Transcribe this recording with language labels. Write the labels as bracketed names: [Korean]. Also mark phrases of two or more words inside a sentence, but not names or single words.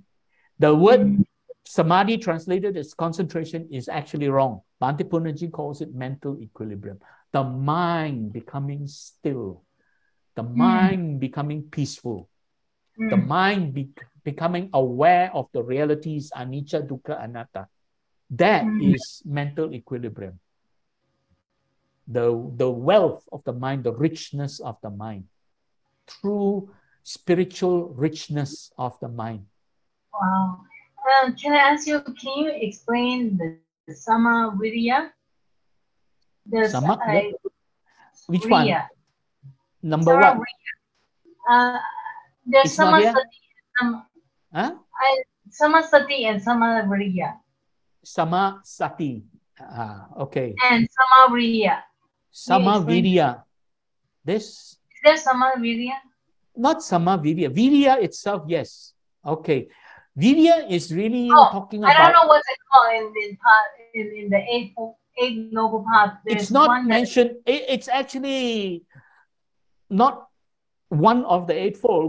[English] The word samadhi translated as concentration is actually wrong. Bhante Punnaji calls it mental equilibrium. The mind becoming still, the mind becoming peaceful, the mind becoming aware of the realities [Pali] anicca, dukkha, anatta. [English] That is mental equilibrium. The wealth of the mind, the richness of the mind, true spiritual richness of the mind. Wow. Can I ask you, can you explain the [Pali] Sama Virya? [English] Which one? Number one. [Pali] There's Sama Sati and Sama Virya. Sama Sati. Okay. And Sama Virya. Sama Virya. [English] Is there [Pali] Sama Virya? [English] Not [Pali] Sama Virya. [English] Virya itself, yes. Okay. Virya is really talking about... I don't know what's it called in the Eight Noble Paths. It's not mentioned. It's actually not one of the Eightfold.